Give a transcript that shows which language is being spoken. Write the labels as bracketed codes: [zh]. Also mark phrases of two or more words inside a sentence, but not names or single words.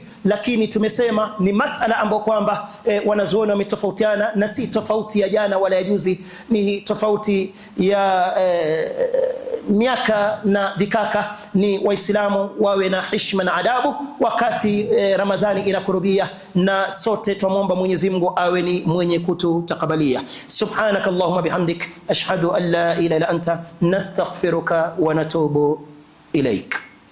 [sw] Lakini tumesema ni masala ambayo kwamba wanazuoni wametofautiana, na si tofauti ya jana wala ya juzi, ni tofauti ya miaka na vikaka. Ni Waislamu wawe na heshima na adabu wakati Ramadhani inakurubia, na sote twamwomba Mwenyezi Mungu awe ni mwenye kututakabalia. [ar] سبحانك اللهم بحمدك، أشهد أن لا إله إلا أنت، نستغفرك ونتوب إليك.